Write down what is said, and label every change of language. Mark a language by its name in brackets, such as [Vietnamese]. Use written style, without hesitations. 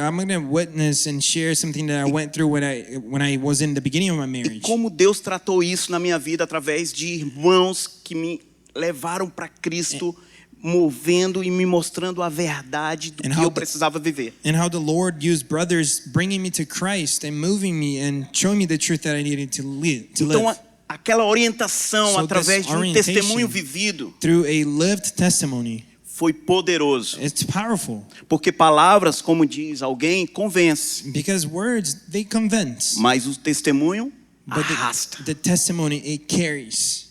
[English] I'm going to witness and share something that I went through when I was in the beginning of my marriage. [Portuguese] como Deus tratou isso na minha vida através de irmãos que me levaram para Cristo, movendo e me mostrando a verdade do [English] And [Portuguese] que [English] how [Portuguese] eu [English] the- [Portuguese] precisava viver. [English] And how the Lord used brothers bringing me to Christ and moving me and showing me the truth that I needed to live. [Portuguese] Então, aquela orientação [English] So [Portuguese] através [English] this [Portuguese] de um [English] orientation- [Portuguese] testemunho vivido [English] Through a lived testimony, [Portuguese] foi poderoso. [English] it's powerful [Portuguese] Porque palavras, como diz alguém, convence, [English] because words, they convince, [Portuguese] mas o testemunho [English] but [Portuguese] arrasta. [English] the testimony, it carries.